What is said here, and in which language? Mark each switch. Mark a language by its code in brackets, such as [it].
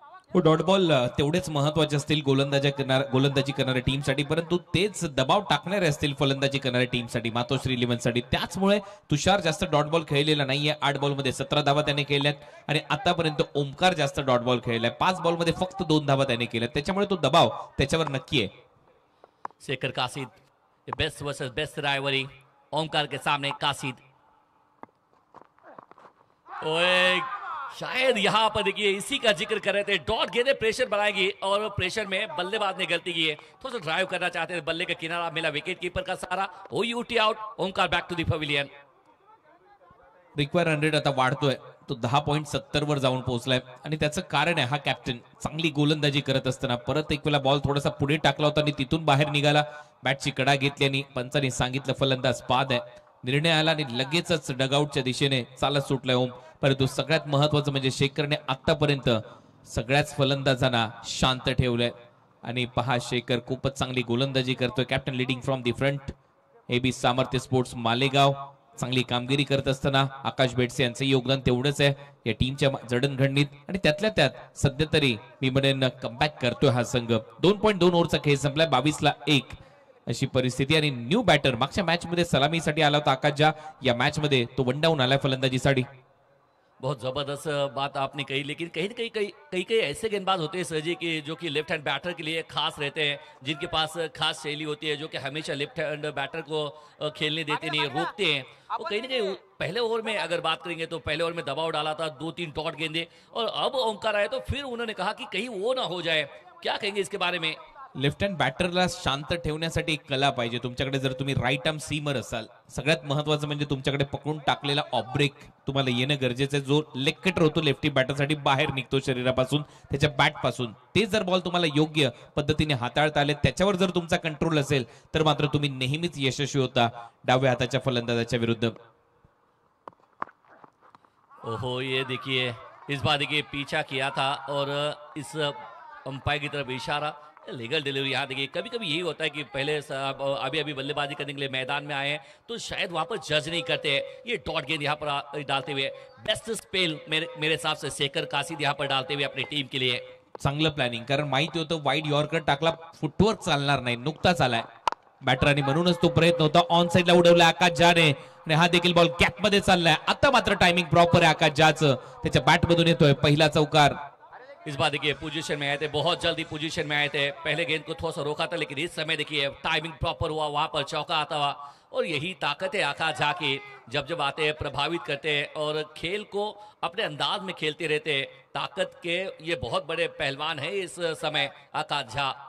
[mr] हो, dot ball तेवढेच महत्वाचे असतील गोलंदाजी करणाऱ्या टीमसाठी, परंतु तेच दबाव टाकणारे असतील फलंदाजी करणाऱ्या टीमसाठी, मातोश्री इलेव्हनसाठी। त्याचमुळे तुषार जास्त डॉट बॉल खेळलेला नाहीये। 8 बॉलमध्ये 17 धावा त्याने केल्यात आणि आतापर्यंत ओमकार जास्त डॉट बॉल खेळलाय, 5 बॉलमध्ये फक्त 2 धावा त्याने केल्यात। त्याच्यामुळे तो दबाव त्याच्यावर नक्की आहे। [hi] Shekhar कासिद, best versus best राइवरी, Omkar के सामने कासिद। ओए शायद यहाँ पर देखिए इसी का जिक्र कर रहे थे, डॉट गेंदे प्रेशर बनाएगी और प्रेशर में बल्लेबाज ने गलती की है, थोड़ा सा ड्राइव करना चाहते हैं, बल्ले का किनारा मिला विकेट कीपर का सहारा, OUT out, Omkar [en] Back to the pavilion. [mr] Require 100 आता वाढतोय, तो 10.70 वर जाऊन पोहोचलाय आणि त्याचं कारण आहे हा कॅप्टन चांगली गोलंदाजी करत असताना परत एक वेळा बॉल थोडासा पुढे टाकला होता आणि तिथून बाहेर निघाला, बॅटची कडा घेतली आणि पंचांनी सांगितलं फलंदाज बाद आहे। निर्णय आला आणि लगेचच डगआउटच्या दिशेने चालत सुटलाय ओम। परंतु सगळ्यात महत्वाचं म्हणजे शेखरने आतापर्यंत सगळ्याच फलंदाजांना शांत ठेवलंय आणि पहा शेखर खूपच चांगली गोलंदाजी करतोय। [en] captain leading from the front, [mr] AB सामर्थ्य स्पोर्ट्स मालेगाव चांगली कामगिरी करत असताना आकाश बेटसे यांचं योगदान तेवढंच आहे या टीमच्या जडणघडणीत आणि त्यातल्या त्यात सध्या तरी मी म्हणेन कमबॅक करतोय हा संघ। 2.2 ओव्हरचा खेळ संपलाय, 22-1 अशी परिस्थिती आणि न्यू बॅटर मागच्या मॅच मध्ये सलामीसाठी आला होता आकाश झा, या मॅच मध्ये तो वन डाऊन आलाय फलंदाजीसाठी। [hi] बहुत जबरदस्त बात आपने कही, लेकिन कहीं ना कहीं ऐसे गेंदबाज होते हैं सर जी कि जो कि लेफ्ट हैंड बैटर के लिए खास रहते हैं, जिनके पास खास शैली होती है, जो कि हमेशा लेफ्ट हैंड बैटर को खेलने देते नहीं, रोकते हैं। वो कहीं ना कहीं पहले ओवर में अगर बात करेंगे तो पहले ओवर में दबाव डाला था, 2-3 डॉट गेंदे, और अब ओमकार आए तो फिर उन्होंने कहा कि कहीं वो ना हो जाए। क्या कहेंगे इसके बारे में? [mr] लेफ्ट हँड बॅटरला शांत ठेवण्यासाठी एक कला पाहिजे तुमच्याकडे। जर तुम्ही राईट आर्म सीमर असाल, सगळ्यात महत्वाचं म्हणजे तुमच्याकडे पकडून टाकलेला ऑफ ब्रेक तुम्हाला येणं गरजेचं आहे, जो लेग कटर होतो लेफ्टी बॅटरसाठी बाहेर निघतो शरीरापासून, त्याच्या बॅट पासून। ते जर बॉल तुम्हाला योग्य पद्धतीने हाताळता आले, त्याच्यावर जर तुमचा कंट्रोल असेल तर मात्र तुम्ही नेहमीच यशस्वी होता डाव्या हाताच्या फलंदाजाच्या विरुद्ध। [hi] ओहो, ये देखिए इस बार देखिए पीछा किया था और इस अंपायर की तरफ इशारा, लीगल डिलीवरी। यहाँ देखिए कभी कभी यही होता है कि पहले अभी बल्लेबाजी करने के लिए मैदान में आए हैं तो शायद वहां पर जज नहीं करते हैं। ये डॉट गेंद यहाँ पर डालते हुए बेस्ट स्पेल मेरे हिसाब से शेखर कासिद यहाँ पर डालते हुए अपनी टीम के लिए [mr] चांगलं प्लॅनिंग, कारण माहिती होतं वाईड यॉर्कर टाकला फुटवर्क चालणार नाही, नुकताच आलाय बॅटरांनी, म्हणूनच तो प्रयत्न होता ऑन साइडला उडवला आकाश झाने आणि हा देखील बॉल गॅप मध्ये चाललाय। आता मात्र टायमिंग प्रॉपर आहे आकाश झाचं, त्याच्या बॅट मधून येतोय पहिला चौकार। [hi] इस बार देखिए पोजीशन में आए थे, बहुत जल्दी पोजीशन में आए थे, पहले गेंद को थोड़ा सा रोका था, लेकिन इस समय देखिए टाइमिंग प्रॉपर हुआ, वहां पर चौका आता हुआ। और यही ताकत है आकाश झा की, जब आते हैं प्रभावित करते हैं और खेल को अपने अंदाज में खेलते रहते हैं। ताकत के ये बहुत बड़े पहलवान है इस समय आकाश झा।